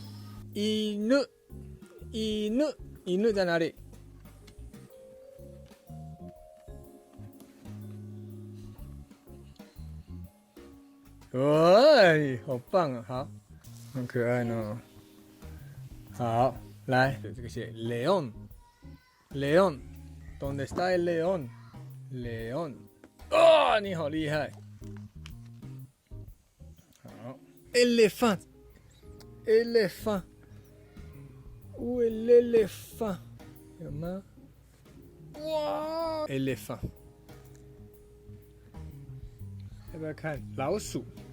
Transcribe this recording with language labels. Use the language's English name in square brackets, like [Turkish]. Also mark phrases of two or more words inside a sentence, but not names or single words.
[Chinese] 犬在哪里？喂，好棒啊！好，很可爱呢。好，来，这个是 Leon。Leon， [Spanish] ¿dónde está el león？León， [Chinese] 哦，你好厉害。好 ，Elephant， [French] où est l'éléphant？ [Chinese] 有吗？哇 ，Elephant。要不要看老鼠？